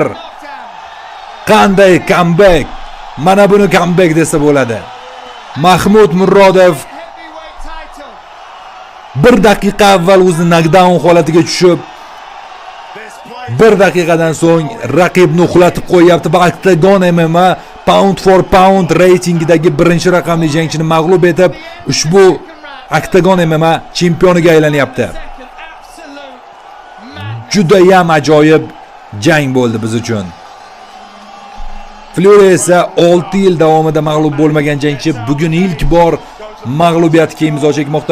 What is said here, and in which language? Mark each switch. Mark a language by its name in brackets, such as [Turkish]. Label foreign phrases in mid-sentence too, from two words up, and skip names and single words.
[Uzbek] Qanday comeback. Mana buni comeback desa bo'ladi. Mahmud Murodov 1 daqiqa avval o'zi knockdown holatiga tushib, 1 daqiqadan so'ng raqibni uxlatib qo'yapti va Octagon MMA [English] pound for pound [Uzbek] reytingidagi birinchi raqamli jangchini mag'lub etib, ushbu Octagon MMA chempioniga aylanyapti. Juda ham ajoyib jang bo'ldi biz uchun. Fury esa 6 yil davomida mag'lub bo'lmagan jangchi, bugun ilk bor mag'lubiyatga imzo chekmoqda.